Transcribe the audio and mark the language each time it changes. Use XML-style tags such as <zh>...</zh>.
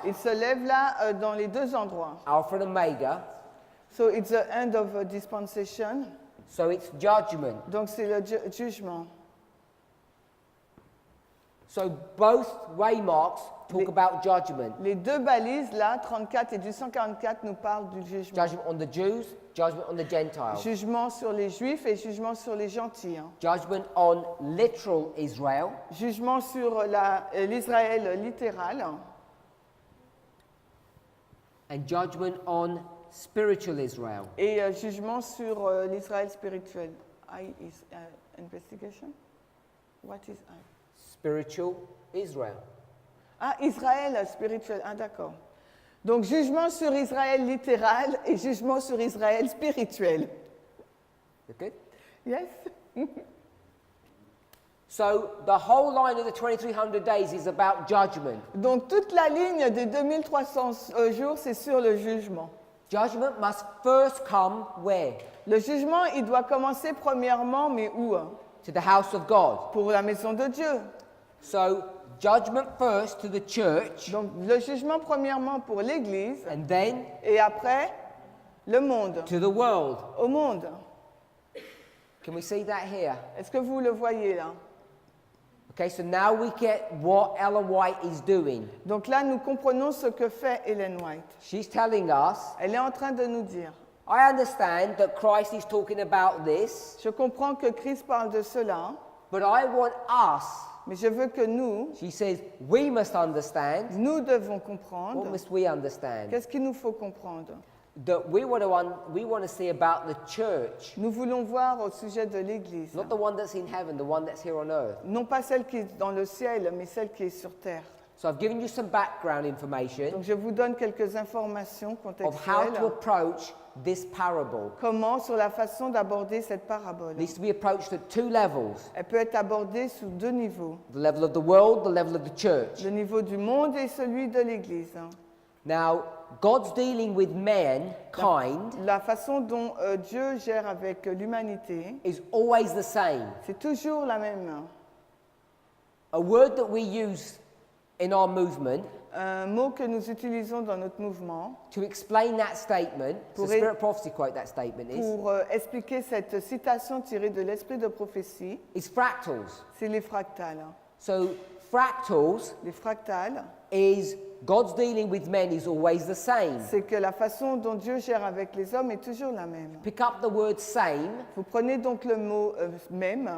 <fr>Il se lève là dans les deux endroits.</fr> <en>Alpha and Omega. So it's the end of a dispensation. So it's judgment.</en> <fr>Donc c'est le jugement.</fr> <en>So both waymarks talk about judgment.</en> <fr>Les deux balises là, 34 et 244, nous parlent du jugement.</fr> <en>Judgment on the Jews, judgment on the Gentiles.</en> <fr>Jugement sur les Juifs et jugement sur les gentils.</fr> <en>Judgment on literal Israel.</en> <fr>Jugement sur l'Israël littéral</fr> <en>And judgment on spiritual Israel.</en> <fr>et jugement sur l'Israël spirituel.</fr> <en>I is investigation? What is I? Spiritual Israel.</en> <fr>Ah, Israël spirituel. Ah, d'accord. Donc, jugement sur Israël littéral et jugement sur Israël spirituel.</fr> <en>Okay? Yes? So the whole line of the 2300 days is about judgment.</en> <fr>Donc, toute la ligne des 2300 jours, c'est sur le jugement.</fr> <en>Judgment must first come where?</en> <fr>Le jugement, il doit commencer premièrement, mais où?</fr> <en>To the house of God.</en> <fr>Pour la maison de Dieu.</fr> <en>So judgment first to the church,</en> <fr>Donc, le jugement premièrement pour l'Église</fr> <en>and then</en> <fr>et après, le monde.</fr> <en>to the world.</en> <fr>Au monde.</fr> <en>Can we see that here?</en> <fr>Est-ce que vous le voyez là?</fr> <en>Okay, so now we get what Ellen White is doing.</en> <fr>Donc là, nous comprenons ce que fait Ellen White.</fr> <en>She's telling us,</en> <fr>Elle est en train de nous dire,</fr> <en>I understand that Christ is talking about this,</en> <fr>je comprends que Christ parle de cela,</fr> <en>but I want us,</en> <fr>mais je veux que nous,</fr> <en>she says, we must understand.</en> <fr>nous devons</fr> <en>What</en> <fr>comprendre.</fr> <en>must we understand?</en> <fr>Qu'est-ce qu'il nous faut comprendre?</fr> <en>that we want to see about the church,</en> <fr>Nous voulons voir au sujet de l'Église.</fr> <en>not the one that's in heaven, the one that's here on earth.</en> <fr>Non pas celle qui est dans le ciel, mais celle qui est sur terre.</fr> <en>So I've given you some background information</en> <fr>Donc je vous donne quelques informations</fr> <en>of how</en> <fr>contextuelles.</fr> <en>to approach this parable.</en> <fr>Comment sur la façon d'aborder cette parabole.</fr> <en>It needs to be approached at two levels:</en> <fr>Elle peut être abordée sous deux niveaux.</fr> <en>the level of the world, the level of the church.</en> <fr>Le niveau du monde et celui de l'Église.</fr> <en>Now, God's dealing with mankind</en> <fr>La façon dont Dieu gère avec l'humanité,</fr> <en>is always the same.</en> <fr>c'est toujours la même.</fr> <en>A word that we use in our movement</en> <fr>Un mot que nous utilisons dans notre mouvement</fr> <en>to explain that statement, so</en> <fr>Pour</fr> <en>Spirit Prophecy quote that statement</en> <fr>pour expliquer cette citation tirée de l'esprit de prophétie,</fr> <en>is fractals.</en> <fr>c'est les fractales.</fr> <en>So fractals</en> <fr>Les fractales,</fr> <en>is God's dealing with men is always the same.</en> <fr>c'est que la façon dont Dieu gère avec les hommes est toujours la même.</fr> <en>Pick up the word same</en> <fr>Vous prenez donc le mot même</fr>